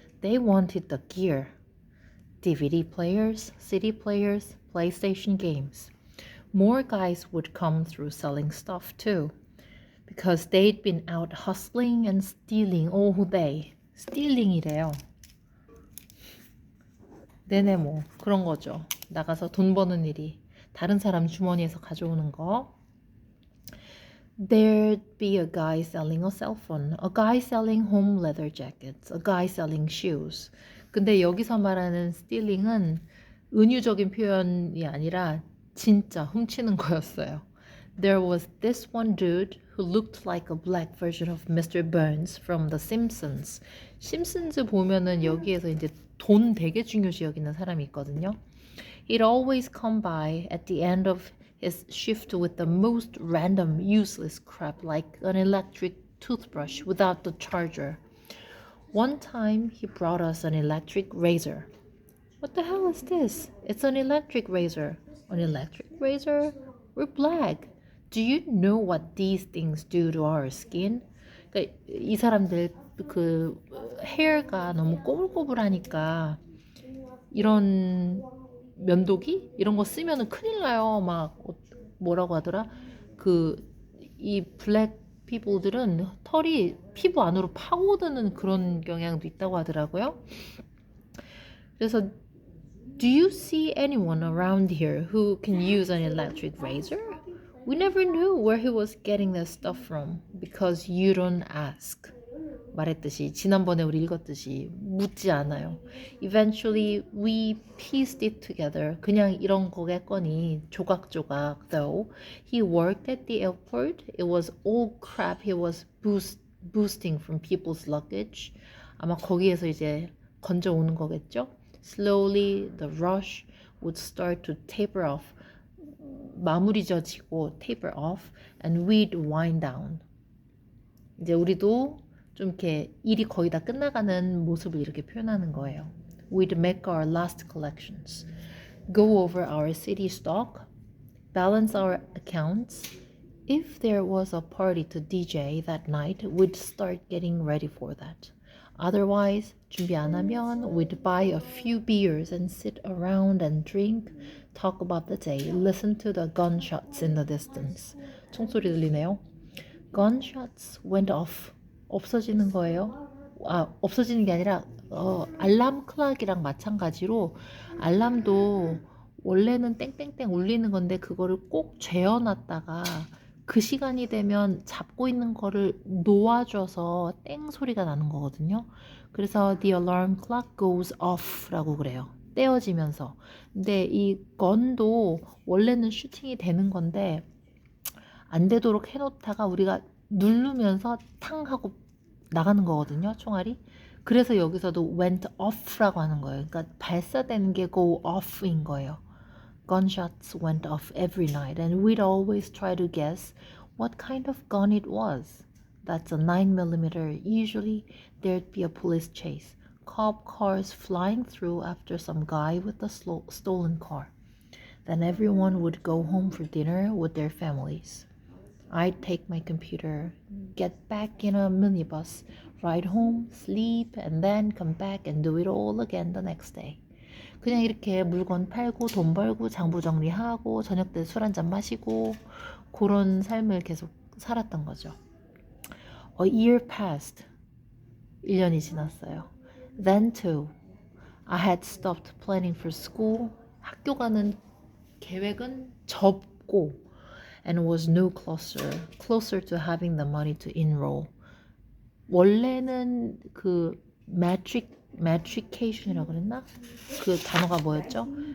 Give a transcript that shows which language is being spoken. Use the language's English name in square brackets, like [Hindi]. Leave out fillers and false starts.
[English] They wanted the gear. DVD players, CD players, PlayStation games. More guys would come through selling stuff too, because they'd been out hustling and stealing all day. stealing [Korean] 이래요. 네네 뭐 그런 거죠. 나가서 돈 버는 일이 다른 사람 주머니에서 가져오는 거. [English] There'd be a guy selling a cell phone, a guy selling home leather jackets, a guy selling shoes. [Korean] 근데 여기서 말하는 stealing은 은유적인 표현이 아니라 진짜 훔치는 거였어요. [English] There was this one dude who looked like a black version of Mr. Burns from The Simpsons. [Korean] 심슨즈 보면은 여기에서 이제 돈 되게 중요시 여기는 사람이 있거든요. [English] He'd always come by at the end of his shift with the most random, useless crap like an electric toothbrush without the charger. One time he brought us an electric razor. What the hell is this? It's an electric razor. An electric razor? We're black. Do you know what these things do to our skin? [Korean] 그러니까 이 사람들 그 헤어가 너무 꼬불꼬불하니까 이런 면도기 이런 거 쓰면은 큰일 나요. 막 뭐라고 하더라? 그 이 블랙 피부들은 털이 피부 안으로 파고드는 그런 경향도 있다고 하더라고요. 그래서 [English] Do you see anyone around here who can use an electric razor? We never knew where he was getting that stuff from because you don't ask. [Korean] 말했듯이 지난번에 우리 읽었듯이 묻지 않아요. [English] Eventually we pieced it together. [Korean] 그냥 이런 거겠거니 조각조각. [English] Though he worked at the airport, it was all crap he was boosting from people's luggage. [Korean] 아마 거기에서 이제 건져오는 거겠죠. [English] Slowly the rush would start to taper off. [Korean] 마무리 져지고 [English] taper off and we'd wind down. [Korean] 이제 우리도 좀 이렇게 일이 거의 다 끝나가는 모습을 이렇게 표현하는 거예요. [English] We'd make our last collections, go over our city stock, balance our accounts. If there was a party to DJ that night, we'd start getting ready for that. Otherwise, [Korean] 준비 안 하면 [English] we'd buy a few beers and sit around and drink, talk about the day, listen to the gunshots in the distance. [Korean] 총소리 들리네요. [English] Gunshots went off. [Korean] 없어지는 거예요. 없어지는 게 아니라 알람 클락이랑 마찬가지로 알람도 원래는 땡땡땡 울리는 건데 그거를 꼭 재어놨다가 그 시간이 되면 잡고 있는 거를 놓아줘서 땡 소리가 나는 거거든요. 그래서 [English] the alarm clock goes off [Korean] 라고 그래요. 떼어지면서. 근데 이 건도 원래는 슈팅이 되는 건데 안 되도록 해놓다가 우리가 누르면서 탕 하고 나가는 거거든요, 총알이. 그래서 여기서도 [English] went off [Korean] 라고 하는 거예요. 그러니까 발사되는 게 [English] go off [Korean] 인 거예요. [English] Gunshots went off every night and we'd always try to guess what kind of gun it was. That's a 9mm. Usually there'd be a police chase. Cop cars flying through after some guy with a stolen car. Then everyone would go home for dinner with their families. I'd take my computer, get back in a minibus, ride home, sleep, and then come back and do it all again the next day. [Korean] 그냥 이렇게 물건 팔고 돈 벌고 장부 정리하고 저녁 때 술 한잔 마시고 그런 삶을 계속 살았던 거죠. [English] A year passed. [Korean] 1년이 지났어요. [English] Then too, I had stopped planning for school. [Korean] 학교 가는 계획은 접고 [English] and was no closer to having the money to enroll. [Korean] 원래는 그 matrication이라고 그랬나? 그 단어가 뭐였죠?